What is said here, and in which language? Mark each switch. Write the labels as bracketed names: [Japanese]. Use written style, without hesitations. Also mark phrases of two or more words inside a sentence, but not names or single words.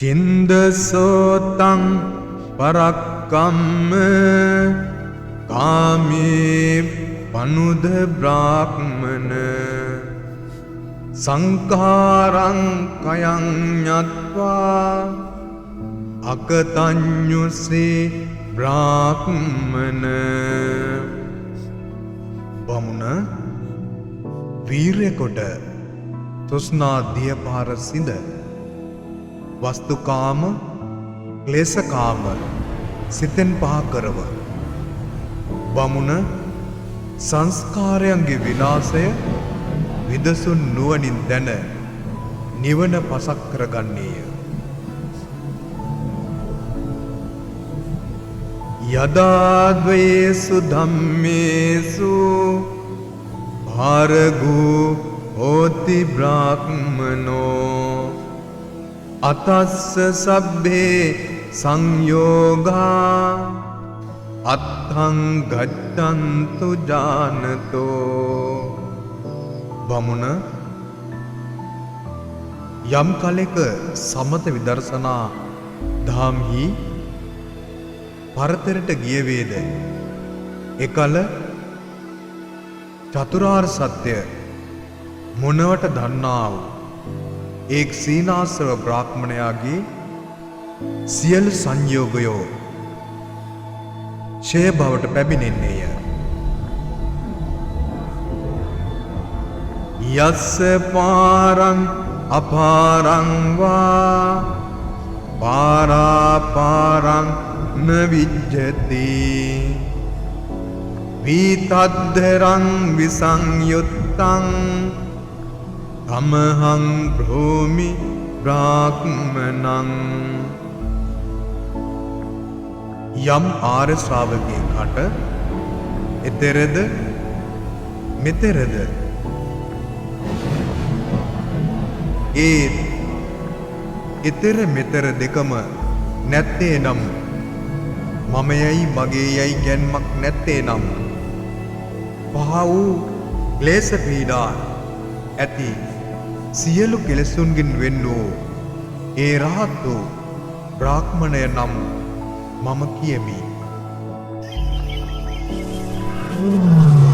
[Pali] චින්දසෝතං පරක්කම්ම කාමේ පනුද බ්‍රාහ්මන සංඛාරං කයං ඤත්වා අකතඤ්ඤුසේ බ්‍රාහ්මන [Sinhala] බමුණ වීරය කොට තෘෂ්ණා දියපාර සිඳ වස්තුකාම ක්ලේශකාම සිතෙන් පහ කරව බමුණ සංස්කාරයන්ගේ විනාශය විදසුන් නුවණින් දැන නිවන පසක් කරගන්නේය. [Pali] යදා ද්වේසු ධම්මේසු භාරගෝ හෝති බ්‍රාහ්මනෝ අතස්ස සබ්බේ සංයෝගා අත්තං ගච්ඡන්තු ජානතෝ [Sinhala] බමුණ යම් කලෙක සමත විදර්ශනා ධම්හි පරතරට ගිය වේද එකල චතුරාර්ය සත්‍ය මොනවට දන්නා වූ එක් සීනාසව බ්‍රාහ්මණයාගේ සියලු සංයෝගයෝ ඡය බවට පැමිණෙන්නේය. [Pali] යස්ස පාරං අපාරං වා පාරාපාරං න විජ්ජති විතද්ධරං විසංයුත්තං තමහං භූමි බ්‍රාහ්මනං [Sinhala] යම් ආර්ය ශ්‍රාවකයෙකුට එතරද මෙතරද ඒ ඊතර මෙතර දෙකම නැත්තේ නම් මමයයි මගේයයි ගැන්මක් නැත්තේ නම් පහ වූ ක්ලේශ පීඩා ඇති සියලු කෙලෙසුන්ගෙන් වෙන් වූ ඒ රහත් වූ බ්‍රාහ්මණය නම් මම කියමි.